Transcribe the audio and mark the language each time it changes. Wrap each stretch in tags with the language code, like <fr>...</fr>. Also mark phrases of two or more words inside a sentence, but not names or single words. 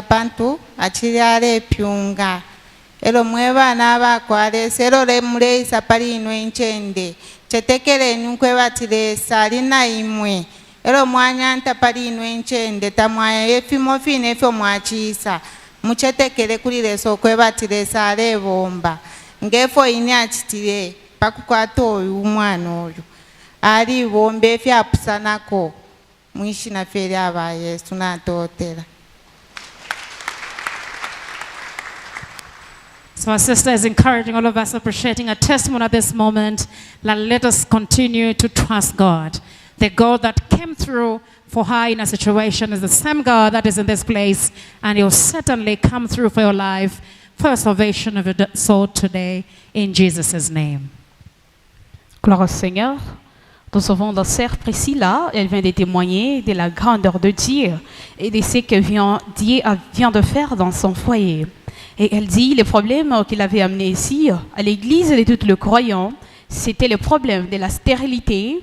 <bem>pantu achiri ale pyunga elo mwebana bakwale sero le muleisa pali inwe nchende chetekele nkwe batilesa alina imwe elo mwanya ntapali inwe nchende tamwaya efimo fine efo mwachisa muchetekele kuli leso kwe batilesa ale bomba ngefo ini achitire pakukwata oyu umwana oyu ali bombe fyapusanako mwishi na feri aba Yesu natotera.</bem> <en>So our sister is encouraging all of us, appreciating a testimony at this moment. Let us continue to trust God. The God that came through for her in a situation is the same God that is in this place, and He will certainly come through for your life, for your salvation of your soul today, in Jesus' name.</en> <fr>Gloire au Seigneur. Nous avons la sœur Priscilla, elle vient de témoigner de la grandeur de Dieu et de ce que Dieu vient de faire dans son foyer. Et elle dit, les problèmes qu'il avait amenés ici, à l'église de tous les croyants, c'était le problème de la stérilité.</fr>